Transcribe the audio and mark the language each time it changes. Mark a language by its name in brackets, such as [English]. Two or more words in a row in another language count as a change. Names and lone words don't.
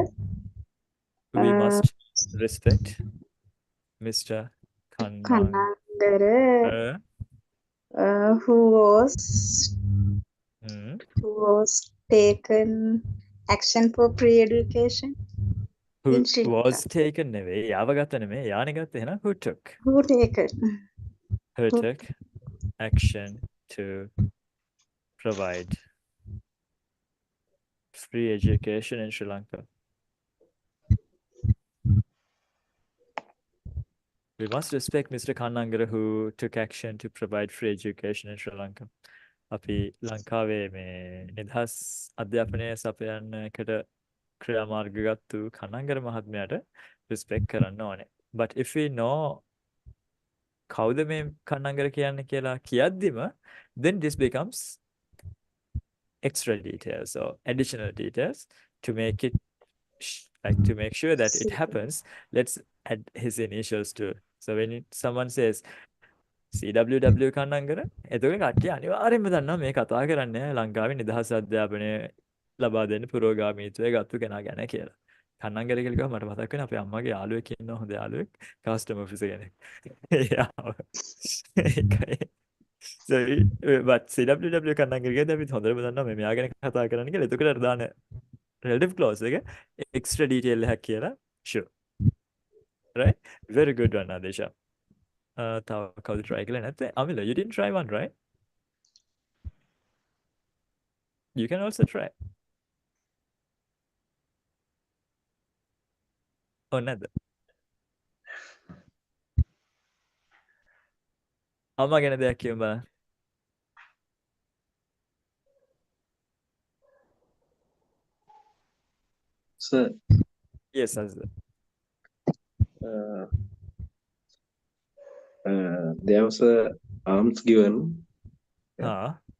[English] We must respect Mr. Kannangara, who was taken action for pre-education. Who in Sri was Lanka. [Sinhala] taken නෙවෙයි යාව ගත්ත නෙමෙයි යානේ ගත්ත එහෙනම් [English] who took Who taken? who took action to provide free education in Sri Lanka. We must respect Mr. Kannangara who took action to provide free education in Sri Lanka. [Sinhala] අපි ලංකාවේ මේ නිදහස් අධ්‍යාපනය සපයන්න එකට ක්‍රියාමාර්ග ගත්තු කන්නංගර මහත්මයාට respect කරන්න ඕනේ. [English] But if we know [Sinhala] කවුද මේ කන්නංගර කියන්නේ කියලා කියද්දිම [English] then this becomes extra details or additional details to make it like to make sure that it happens. Let's add his initials to it. So when someone says [Sinhala] CWW කන්නංගර එතකොට කට්ටිය අනිවාර්යයෙන්ම දන්නවා මේ කතා කරන්නේ ලංකාවේ නිදහස් අධ්‍යාපනය ලබා දෙන්න පුරෝගාමීත්වයේ ගත්තු කෙනා ගැන කියලා. කන්නංගර කියලා කිව්වම මට මතක් වෙනවා අපේ අම්මගේ යාළුවෙක් ඉන්නවා හොඳ යාළුවෙක් කස්ටමර් ඔෆිසර් කෙනෙක්. ඒකයි. [English] So but [Sinhala] CWW කන්නංගර කියද්දී අපි හොඳටම දන්නවා මේ මෙයා ගැන කතා කරන්න කියලා. එතකොට අර දාන [English] relative clause [Sinhala] එක [English] extra detail [Sinhala] එකක් කියලා sure. [English] Right? Very good one Adesha. [Sinhala] තව කවුද try කළේ නැත්නම් Amila [English] you didn't try one right? You can also try. [Sinhala] Oh නැද්ද? අම්මා ගැන දෙයක් කියමු බලන්න. [English] Sir, Yes Azza. uh, there was a arms given Ah.